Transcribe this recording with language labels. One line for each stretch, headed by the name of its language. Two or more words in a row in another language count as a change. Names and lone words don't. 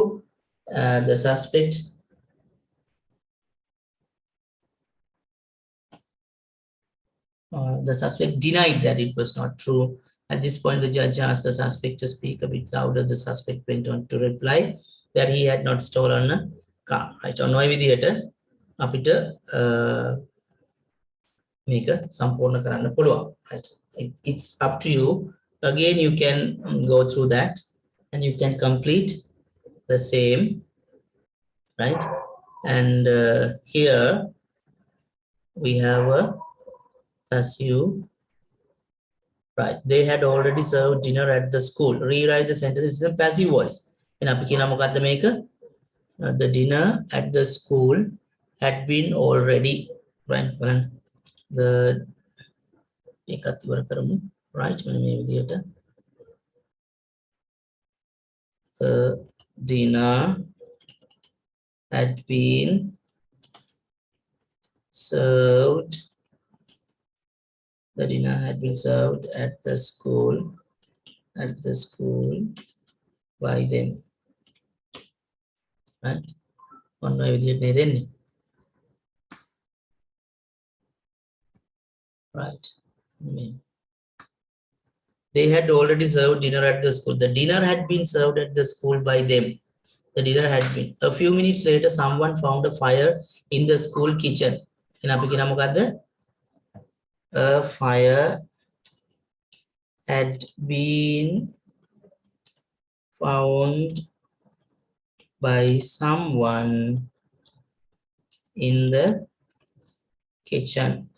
English: The suspect denied that it was not true. At this point, the judge asked the suspect to speak a bit louder. The suspect went on to reply that he had not stolen a car. Right?
Sinhala: On ඔය විදිහට අපිට මේක සම්පූර්ණ කරන්න පුළුවන්.
English: Right? It's up to you. Again, you can go through that and you can complete the same, right? And here we have a passive, right? They had already served dinner at the school. Rewrite the sentence with a passive voice.
Sinhala: And අපි කියනවා මොකද්ද මේක?
English: The dinner at the school had been already, right?
Sinhala: බලන්න. The ඒකත් ඉවර කරමු. Right? මෙන්න මේ විදිහට.
English: The dinner had been served. The dinner had been served at the school by them. Right?
Sinhala: ඔන්න ඔය විදිහට නේ දෙන්නේ.
English: Right. They had already served dinner at the school. The dinner had been served at the school by them. The dinner had been. A few minutes later, someone found a fire in the school kitchen.
Sinhala: And අපි කියනවා මොකද්ද?
English: A fire had been found by someone in the kitchen.